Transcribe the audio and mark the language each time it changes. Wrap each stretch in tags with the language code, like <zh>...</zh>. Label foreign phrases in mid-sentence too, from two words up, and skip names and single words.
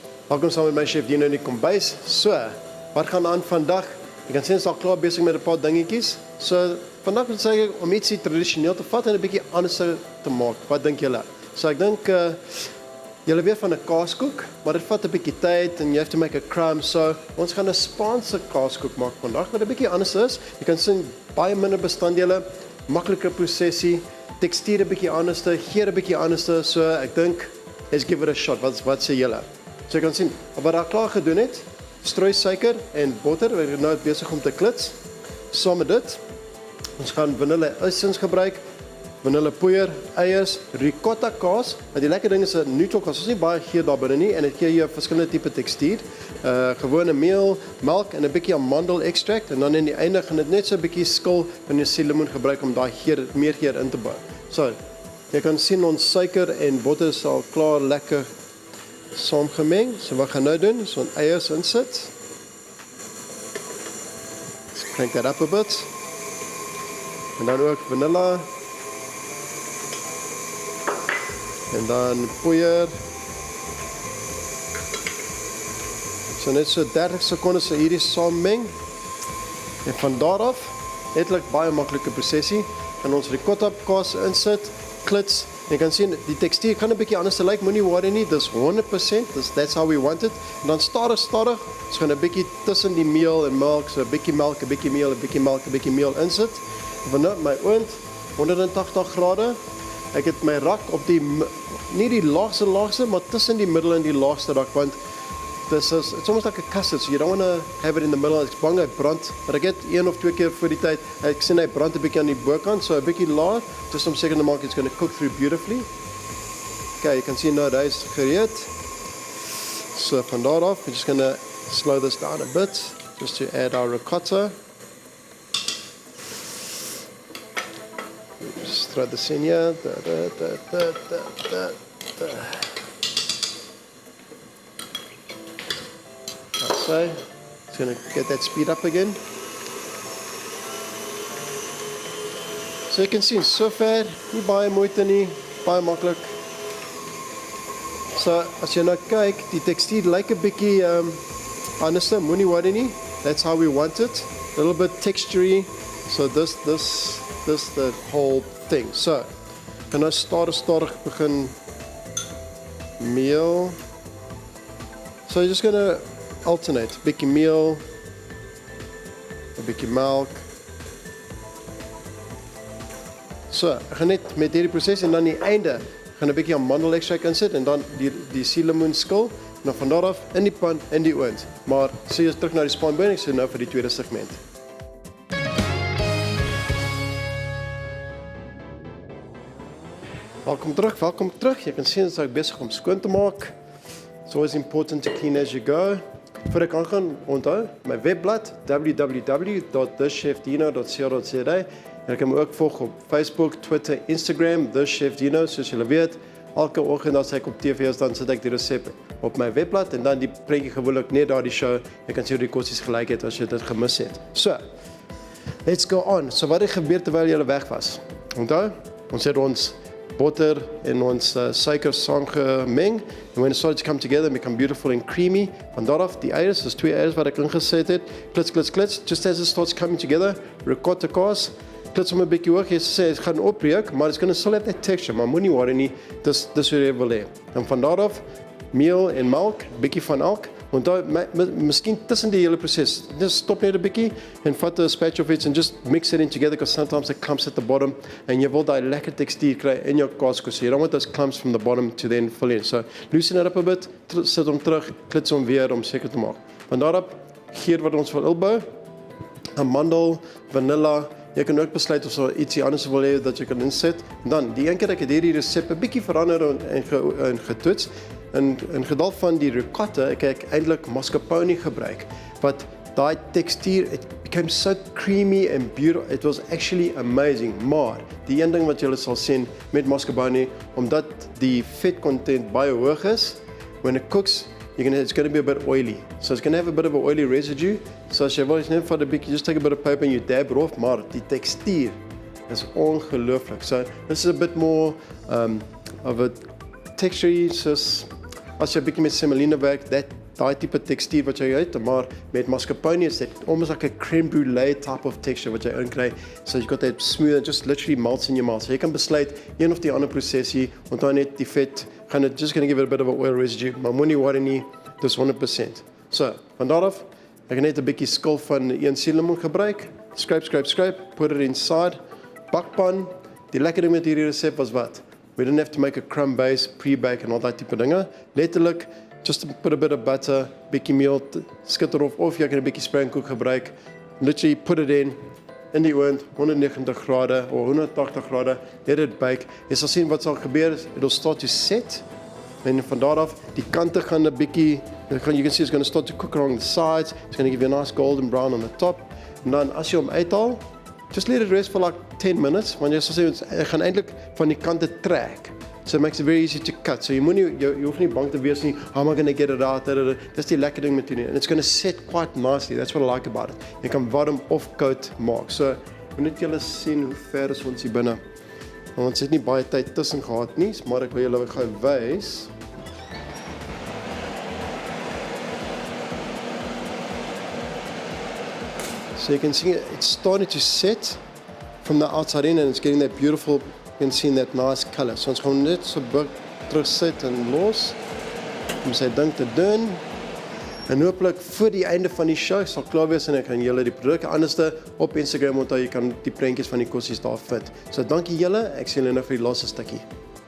<af>Welkom saam met my chef Dino in die kombuis. So, wat gaan aan vandag? Jy kan sien ons is al klaar besig met 'n paar dingetjies. So, vandag wil sê ek om ietsie tradisioneel te vat en 'n bietjie anders te maak. Wat dink julle? So ek dink julle weet van 'n kaaskoek, maar dit vat 'n bietjie tyd en</af> <en>you have to make a crumb.</en> <af>So, ons gaan 'n Spaanse kaaskoek maak vandag wat 'n bietjie anders is. Jy kan sien baie minder bestanddele, makliker prosesie, tekstuur 'n bietjie anders, geur 'n bietjie anders. So ek dink</af> <en>let's give it a shot.</en> <af>Wat sê julle? So jy kan sien wat daar klaar gedoen het. Strooi suiker en botter. We're nou besig om te klits. Saam met dit, ons gaan vanille essence gebruik, vanille poeier, eiers, ricotta kaas. Die lekker ding is 'n neutral kaas. Ons nie baie geur daar binne nie en dit gee jou verskillende tipe tekstuur. Gewone meel, melk en 'n bietjie amandel extract en dan in die einde gaan dit net so 'n bietjie skil wanneer jy lemoen gebruik om daai geur meer geur in te bou. So, jy kan sien ons suiker en botter is al klaar lekker saamgemeng. So wat gaan nou doen? So 'n eiers insit.</af> <en>Crank that up a bit.</en> <af>En dan ook vanilla. En dan poeier. So net so 30 sekondes so hierdie saammeng. En van daar af, netlik baie maklike prosesie, gaan ons ricotta kaas insit, klits. Jy kan sien die tekstuur kan 'n bietjie anders lyk, moenie worry nie, dis 100%,</af> <en>that's how we want it.</en> <af>En dan stadig, ons gaan 'n bietjie tussen die meel en melk, so 'n bietjie melk, 'n bietjie meel, 'n bietjie melk, 'n bietjie meel insit. En dan my oond 180 grade. Ek het my rak op die nie die laagste, maar tussen die middel en die laagste rak, want</af> <en>it's almost like a custard, so you don't want to have it in the middle.</en> <af>Ek's bang hy brand, maar ek het 1 of 2 keer voor die tyd, ek sien hy brand 'n bietjie aan die bokant, so 'n bietjie laag, just om seker te maak</af> <en>it's going to cook through beautifully. Okay, you can see now that is gereed.</en> <af>So van daar af,</af> <en>we're just going to slow this down a bit, just to add our ricotta. Just throw this in here. So, it's going to get that speed up again. So you can see so far,</en> <af>nie baie moeite nie, baie maklik. So as jy nou kyk, die tekstuur lyk 'n bietjie anders, moenie worry nie.</af> <en>That's how we want it. A little bit textury. So this the whole thing. So,</en> <af>kan nou stadig begin meel.</af> <en>So you're just going to alternate,</en> <af>bietjie meel, 'n bietjie melk. So, ek gaan net met hierdie proses en dan die einde gaan 'n bietjie amandel extract insit en dan die suurlemoen skil en dan van daar af in die pan in die oond. Maar sê jy terug na die spanbouing, so nou vir die tweede segment. Welkom terug. Jy kan sien dat ek besig om skoon te maak.</af> <en>It's always important to clean as you go.</en> <af>Voor ek aangaan, onthou, my webblad www.thechefdino.co.za. Jy kan my ook volg op Facebook, Twitter, Instagram, The Chef Dino, soos julle weet. Elke oggend as ek op TV is, dan sit ek die resep op my webblad en dan die prentjie gewoonlik net daar die show. Jy kan sien hoe die kossies gelyk het as jy dit gemis het.</af> <en>So, let's go on.</en> <af>So wat het gebeur terwyl jy weg was? Onthou, ons het ons botter en ons suiker saamgemeng.</af> <en>And when it started to come together and become beautiful and creamy,</en> <af>van daar af die eiers, dus 2 eiers wat ek ingeset het, klits,</af> <en>just as it starts coming together,</en> <af>ricotta kaas, klits om 'n bietjie hoog, jy sê het gaan opbreek, maar</af> <en>it's going to still have that texture,</en> <af>maar moenie worry nie, dis hoe jy wil hê. En van daar af, meel en melk, bietjie van elk. Onthou, miskien tussen die hele proses,</af> <en>just stop</en> <af>net 'n bietjie en vat 'n spatula of iets</af> <en>and just mix it in together, because sometimes it clumps at the bottom and</en> <af>jy wil daai lekker tekstuur kry in jou kaaskoek.</af> <en>So you don't want those clumps from the bottom to then fill in. So loosen it up a bit,</en> <af>sit hom terug, klits hom weer om seker te maak. Van daarop, geur wat ons wil opbou, amandel, vanilla. Jy kan ook besluit of so ietsie anders wil hê dat jy kan insit. En dan, die een keer ek het hierdie resep 'n bietjie verander en getoets. In geval van die ricotta, ek het eintlik mascarpone gebruik, wat daai tekstuur,</af> <en>it became so creamy and beautiful, it was actually amazing.</en> <af>Maar, die een ding wat julle sal sien met mascarpone, omdat die vet content baie hoog is,</af> <en>when it cooks, it's going to be a bit oily. So it's going to have a bit of an oily residue.</en> <af>So as jy wil, net vat 'n bietjie,</af> <en>just take a bit of paper and you dab it off,</en> <af>maar die tekstuur is ongelooflik.</af> <en>So this is a bit more of a texture,</en> <af>soos as jy 'n bietjie met semolina werk, that daai tipe tekstuur wat jy het, maar met mascarpone is dit</af> <en>almost like a crème brûlée type of texture</en> <af>wat jy inkry.</af> <en>So you got that smooth, it just literally melts in your mouth.</en> <af>So jy kan besluit een of die ander prosesie, onthou net die vet gaan dit</af> <en>just going to give it a bit of an oil residue,</en> <af>maar moenie worry nie, dis 100%. So, van daar af, ek het net 'n bietjie skil van een suurlemoen gebruik.</af> <en>Scrape, put it inside.</en> <af>Bakpan. Die lekker ding met hierdie resep was wat?</af> <en>We didn't have to make a crumb base, pre-bake</en> <af>en al daai tipe dinge. Letterlik,</af> <en>just put a bit of butter,</en> <af>bietjie meel, skitter of jy kan 'n bietjie springkoek gebruik.</af> <en>Literally put it in</en> <af>die oond, 190 grade of 180 grade,</af> <en>let it bake.</en> <af>Jy sal sien wat sal gebeur,</af> <en>it'll start to set.</en> <af>En van daar af, die kante gaan 'n bietjie,</af> <en>you can see it's going to start to cook along the sides. It's going to give you a nice golden brown on the top.</en> <af>En dan as jy hom uithaal,</af> <en>just let it rest for like 10 minutes,</en> <af>want jy sal sê, hy gaan eintlik van die kante trek.</af> <en>So it makes it very easy to cut.</en> <af>So jy hoef nie bang te wees nie,</af> <en>how am I going to get it out?</en> <af>Dis die lekker ding met hierdie.</af> <en>And it's going to set quite nicely. That's what I like about it.</en> <af>Jy kan warm of koud maak. So, moet net julle sien hoe ver is ons hier binne. Want ons het nie baie tyd tussen gehad nie, maar ek wil julle gou wys.</af> <en>So you can see it's starting to set from the outside in and it's getting that beautiful, you can see that nice color.</en> <af>So ons gaan net so terug sit en los om sy ding te doen. En hopelik voor die einde van die show sal klaar wees en ek kan julle die produkte anderste op Instagram onthou, jy kan die prentjies van die kossies daar vind. So dankie julle, ek sien julle nou vir die laaste stukkie.</af>